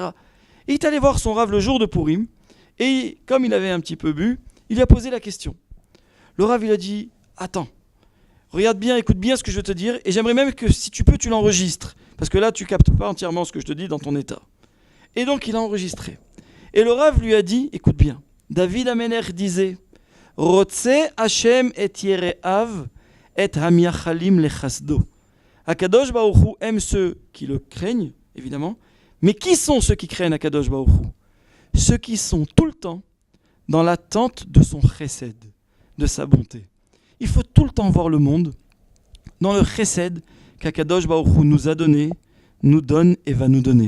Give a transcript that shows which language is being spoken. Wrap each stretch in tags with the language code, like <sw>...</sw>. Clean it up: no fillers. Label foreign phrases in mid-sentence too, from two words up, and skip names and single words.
<fr>Et il est allé voir son Rav le jour de Purim, et comme il avait un petit peu bu, il lui a posé la question. Le Rav, il a dit, attends, regarde bien, écoute bien ce que je veux te dire, et j'aimerais même que si tu peux, tu l'enregistres, parce que là, tu captes pas entièrement ce que je te dis dans ton état. Et donc, il a enregistré. Et le Rav lui a dit, écoute bien, David Amelech disait,</fr> <he>רוצה השם את יראיו את המיחלים לחסדו. הקדוש ברוך הוא</he> <fr>aime ceux qui le craignent, évidemment, mais qui sont ceux qui craignent</fr> <he>הקדוש ברוך הוא?</he> <fr>Ceux qui sont tout le temps dans l'attente de son chesed, de sa bonté. Il faut tout le temps voir le monde dans le chesed qu'</fr> <he>הקדוש ברוך הוא</he> <fr>nous a donné, nous donne et va nous donner.</fr>